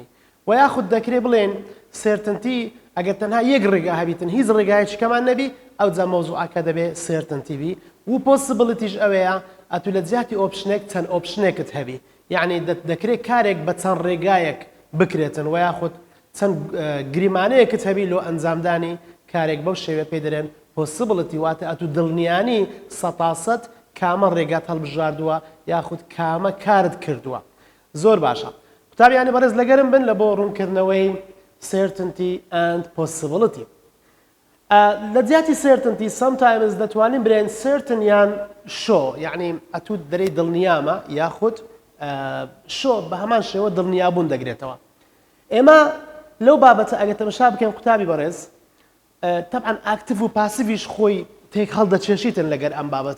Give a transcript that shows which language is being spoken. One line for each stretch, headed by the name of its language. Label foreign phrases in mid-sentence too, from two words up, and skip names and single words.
Central Kurdish: و یاخود دەکرێت بڵێن سێرتنتی ئەگەر تەنها یەک ڕێگا هەبیتن هیچ ڕێگایەکمان نەبی ئەوجا مەوزوعەکە دەبێت سێرتنتیبی و پۆسیبڵیتیش ئەوەیە ئەتو لە جیاتی ئۆپشنێک چەند ئۆپشنێکت هەبی، یعنی دەکرێت کارێک بە چەند ڕێگایەک بکرێتن و یاخود چەند گریمانەیەکت هەبی لۆ ئەنجامدانی کارێک بەو شێوە پێ دەرێن پۆسیبڵیتی، واتە ئەتو دڵنیانی 100% کامە ڕێگات هەڵبژاردووە یاخود کامە کارت کردووە. زۆر باشە. قوتابیانی بەڕێز لەگەرم بن لە بۆ ڕوونکردنەوەی
English: certainty and possibility.
Central Kurdish: لە جیاتی
English: certainty sometimes
Central Kurdish: دەتوانین برێن certain یان sure، یعنی ئەتو دەرەی دڵنیامە یاخود sure بە هەمان شێوە دڵنیابوون دەگرێتەوە. ئێمە لەو بابەتە ئەگەر تەماشا بکەین قوتابی بەڕێز طبعا ئاکتیڤ و پاسیڤیش خۆی تێک هەڵدەچێشیتن لەگەر ئەم بابەتە.